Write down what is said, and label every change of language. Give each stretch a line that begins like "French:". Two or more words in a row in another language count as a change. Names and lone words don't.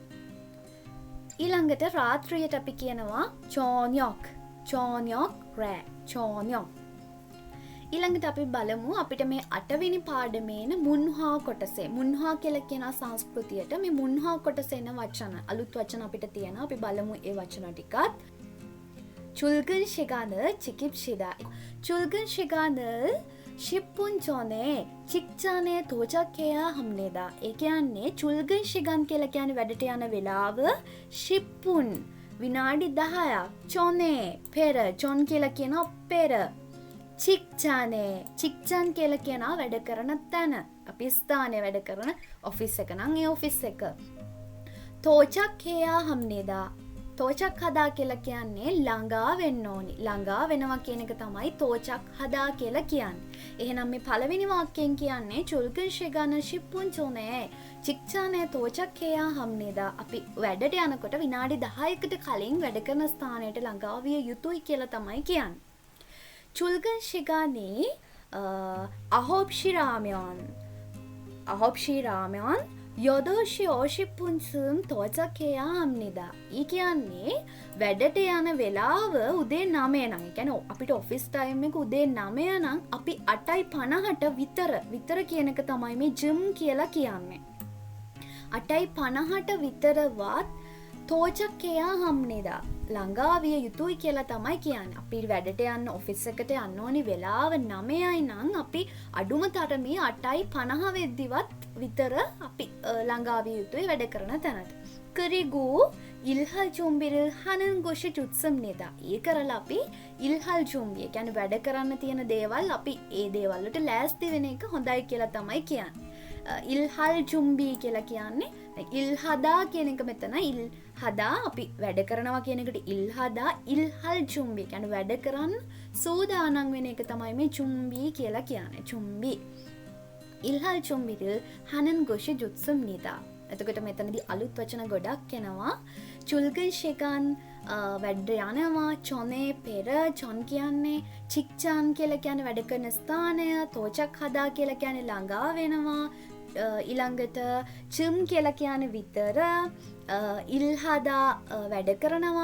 Sinhala: ඊළඟට රාත්‍රියට අපි කියනවා 저녁 රෑ 저녁. ඊළඟට අපි බලමු අපිට මේ 8 වෙනි පාඩමේන මුන්හා කොටසේ. මුන්හා කියලා කියන සංස්කෘතියට මේ මුන්හා කොටසේ එන වචන අලුත් වචන අපිට තියෙනවා. අපි බලමු ඒ වචන ටිකත්.
Korean: 출근 시간을 지킵시다. 출근 시간을 10분 전에 직장에 도착해야 합니다.
Sinhala: ඒ කියන්නේ
Korean: 출근 시간
Sinhala: කියලා කියන්නේ වැඩට යන වෙලාව 10분 විනාඩි 10ක් 전에 පෙර ජොන් කියලා කියනවා පෙර. 직장 කියලා කියනවා වැඩ කරන තැන. අපි ස්ථානයේ වැඩ කරන ඔෆිස් එක නම් ඒ ඔෆිස් එක.
Korean: 도착해야 합니다. 도착하다
Sinhala: කියලා කියන්නේ ළඟා වෙන්න ඕනි. ළඟා වෙනවා කියන එක තමයි
Korean: 도착하다
Sinhala: කියලා කියන්නේ. එහෙනම් මේ පළවෙනි වාක්‍යයෙන් කියන්නේ
Korean: 출근 시간은 10분 전에 직장에 도착해야 합니다.
Sinhala: අපි වැඩට යනකොට විනාඩි 10කට කලින් වැඩ කරන ස්ථානයට ළඟා විය යුතුයි කියලා තමයි කියන්නේ.
Korean: 출근 시간이 9시라면 8시 50분쯤 도착해야 합니다.
Sinhala: 이 කියන්නේ වැඩට යන වෙලාව උදේ 9 නම්. ඒ කියන්නේ අපිට ඔෆිස් ටයිම් එක උදේ 9 නම් අපි 8:50ට විතර කියන එක තමයි මේ ජිම් කියලා කියන්නේ. 8:50ට විතරවත්
Korean: 도착해야 합니다.
Sinhala: ළඟා විය යුතුයි කියලා තමයි කියන්නේ. අපි වැඩට යන්න ඔෆිස් එකට යන්න ඕනි වෙලාව 9යි නම් අපි අඩුම තරමේ 8:50 වෙද්දිවත් විතර අපි ළඟා විය යුතුයි වැඩ කරන තැනට.
Korean: 그리고 일할 준비를 하는 것이 좋습니다.
Sinhala: ඒ කරලා අපි
Korean: 일할 준비
Sinhala: කියන්නේ වැඩ කරන්න තියෙන දේවල් අපි ඒ දේවල් වලට ලෑස්ති වෙන එක හොඳයි කියලා තමයි කියන්නේ.
Korean: 일할 준비
Sinhala: කියලා කියන්නේ ඉල්හදා කියන එක මෙතන ඉල්හදා අපි වැඩ කරනවා කියන එකට ඉල්හදා
Korean: 일할 준비
Sinhala: කියන්නේ වැඩ කරන්න සූදානම් වෙන එක තමයි මේ ජුම්බි කියලා කියන්නේ.
Korean: 준비 일할 준비를 하는 것이 좋습니다.
Sinhala: එතකොට මෙතනදී අලුත් වචන ගොඩක් එනවා.
Korean: 출근 시간
Sinhala: වැඩ යනවා. 전에 පෙර ජොන් කියන්නේ 직장 කියලා කියන්නේ වැඩ කරන ස්ථානය. 도착하다 කියලා කියන්නේ ළඟා වෙනවා. ඊළඟට චුම් කියලා කියන්නේ විතර. ඉල්හදා වැඩ කරනවා.